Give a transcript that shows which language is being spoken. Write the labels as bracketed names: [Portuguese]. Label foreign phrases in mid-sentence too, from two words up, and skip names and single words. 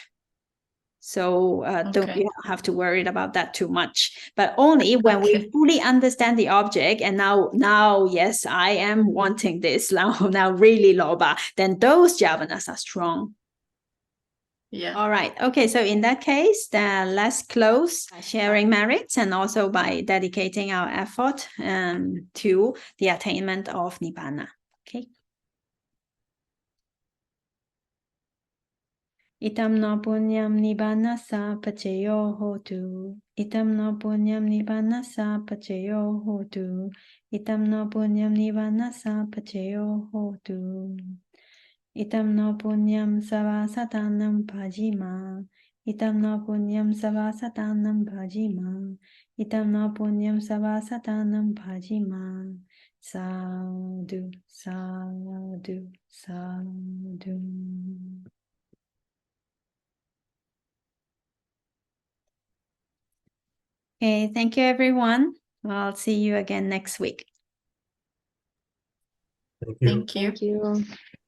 [English] So you don't have to worry about that too much, but only when we fully understand the object, and now yes, I am wanting this now really loba, then those jhavanas are strong. Yeah. All right. Okay. So in that case, then let's close by sharing merits and also by dedicating our effort to the attainment of Nibbana. Okay. [Pali] Itam no punyam nibbana pachayo hotu. Itam no punyam nibbana pachayo hotu. Itam no punyam nibbana pachayo hotu. Itam no punyam savasatanam bhajima. Itam no punyam savasatanam bhajima. Itam no punyam savasatanam bhajima. Sadhu, sadhu, sadhu. [English] Okay, thank you, everyone. I'll see you again next week. Thank you. Thank you.